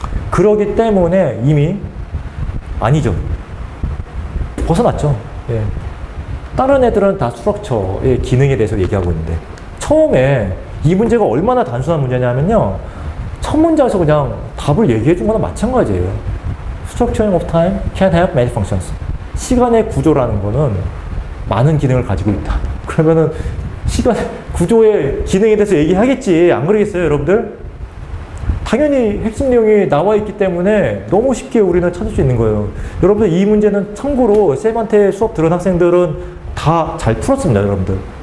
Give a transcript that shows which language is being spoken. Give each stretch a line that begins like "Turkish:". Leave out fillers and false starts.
Korean: 그러기 때문에 이미 아니죠. 벗어났죠. 예. 다른 애들은 다 스트럭처의 기능에 대해서 얘기하고 있는데 처음에 이 문제가 얼마나 단순한 문제냐면요. 첫 문제에서 그냥 답을 얘기해 준 거나 마찬가지예요.
English: Structuring of time can have many functions.
Korean: 시간의 구조라는 거는 많은 기능을 가지고 있다. 그러면은 시간 구조의 기능에 대해서 얘기하겠지. 안 그러겠어요, 여러분들? 당연히 핵심 내용이 나와 있기 때문에 너무 쉽게 우리는 찾을 수 있는 거예요. 여러분들 이 문제는 참고로 쌤한테 수업 들은 학생들은 다 잘 풀었습니다, 여러분들.